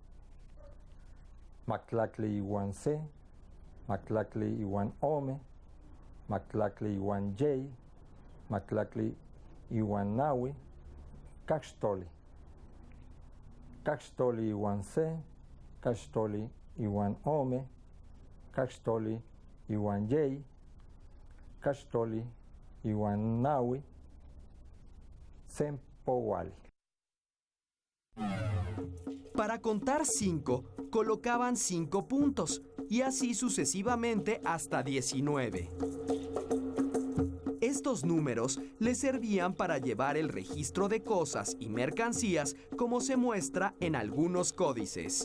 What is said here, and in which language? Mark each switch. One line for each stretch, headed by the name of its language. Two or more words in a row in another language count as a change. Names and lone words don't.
Nahuatl languages: Mactlactli iwan C, Mactlactli iwan Ome, Mactlactli iwan Yei, Mactlactli iwan Nahui, Caxtoli. Caxtoli iwan C, Caxtoli iwan Ome, Caxtoli iwan Yei, Caxtoli iwan Nahui, Sempowali.
Spanish: Para contar 5, colocaban 5 puntos y así sucesivamente hasta 19. Estos números les servían para llevar el registro de cosas y mercancías, como se muestra en algunos códices.